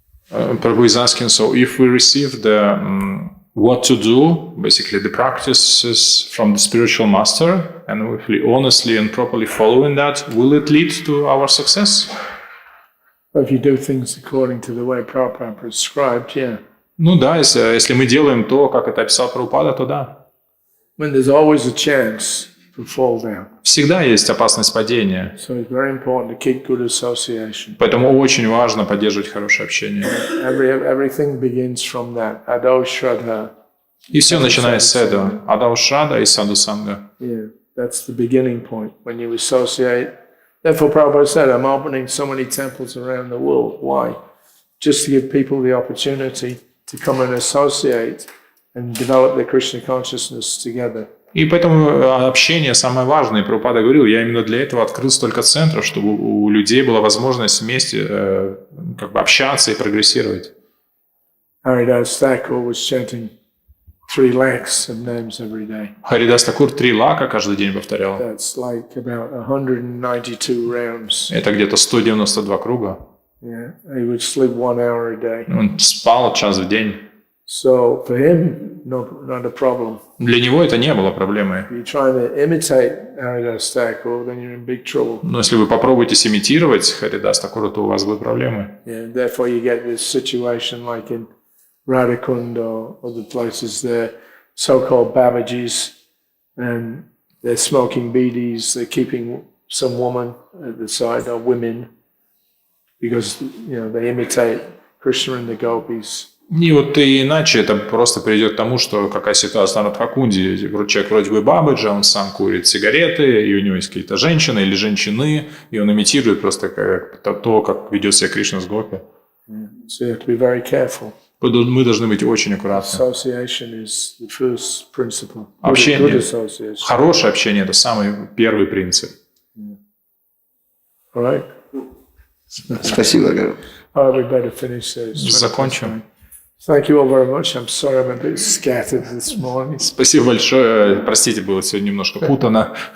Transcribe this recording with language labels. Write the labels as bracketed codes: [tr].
[en] Prabhu is asking, so if we receive the what to do, basically the practices from the spiritual master, and if we honestly and properly following that, will it lead to our success? If you do things according to the way Prabhupada prescribed, yeah. [ru] Ну да, если мы делаем то, как это описал Прабхупада, то да. [en] When there's always a chance to fall down. [ru] Всегда есть опасность падения. [en] So it's very important to keep good association. [ru] Поэтому очень важно поддерживать хорошее общение. [en] Everything begins from that. [sa] Ado Shraddha. [ru] И все начинается с этого. [sa] Адау Шрада и Саду Санга. [en] Yeah, that's the beginning point. When you associate. Therefore, Prabhupada said, I'm opening so many temples around the world. Why? Just to give people the opportunity to come and associate and develop their Krishna consciousness together. [ru] И поэтому общение самое важное. И Прабхупада говорил, я именно для этого открыл столько центров, чтобы у людей была возможность вместе общаться и прогрессировать. [en] Haridas Thakur was chanting 3 lakhs of names every day. [ru] Харидас Такур 3 лака каждый день повторял. [en] That's like about 192 rounds. [ru] Это где-то 192 круга. [en] Yeah, he would sleep 1 hour a day. [ru] Он спал час в день. [en] So for him, not a problem. [ru] Для него это не было проблемой. [en] If you're trying to imitate Haridas Thakur, then you're in big trouble. [ru] Но если вы попробуете имитировать Харидас Такура, то у вас будут проблемы. [en] Yeah, therefore you get this situation like in Radhakund or other places, they're so-called Babajis, and they're smoking bidis, they're keeping some woman at the side, or women, because, they imitate Krishna and the gopis. [ru] И вот и иначе это просто приведет к тому, что какая ситуация на Радхакунде. Человек вроде бы бабаджа, он сам курит сигареты, и у него есть какие-то женщины или женщины, и он имитирует просто то, как ведет себя Кришна с гопи. [en] So you have to be very careful. [ru] Мы должны быть очень аккуратны. [en] Association is the first principle. Good [ru] Общение, [en] association. [ru] хорошее общение – это самый первый принцип. [en] All right. [ru] Спасибо, Гару. [en] All right, we better finish this. [ru] Закончим. [en] Thank you all very much. I'm sorry I'm a bit scattered this morning. [ru] Спасибо большое. Простите, было сегодня немножко путано.